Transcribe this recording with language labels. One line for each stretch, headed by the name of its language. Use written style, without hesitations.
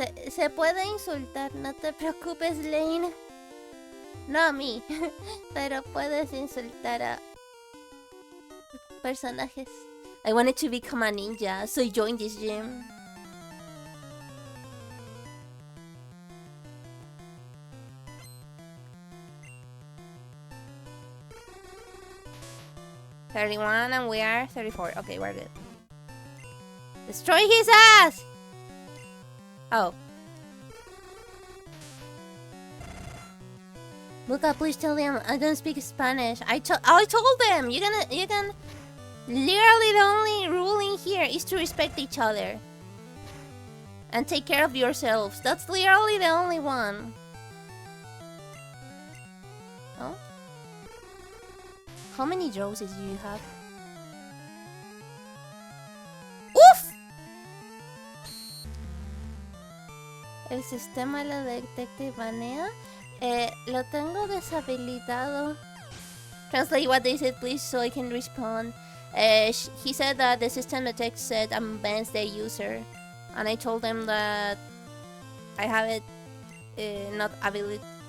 Spanish: Se puede insultar, no te preocupes, Lane. No a mí, pero puedes insultar a personajes.
English: I wanted to become a ninja, so I joined this gym. $31 and we are 34. Okay, we're good. Destroy his ass! Oh. Luca, please tell them I don't speak Spanish. I told them you can. Literally, the only rule in here is to respect each other and take care of yourselves. That's literally the only one. Oh. How many roses do you have? ¡Uf!
Spanish: El sistema lo detecta y banea. Lo tengo deshabilitado.
English: Translate what they said, please, so I can respond. He said that the system detects said and bans the user. And I told him that I have it not ability.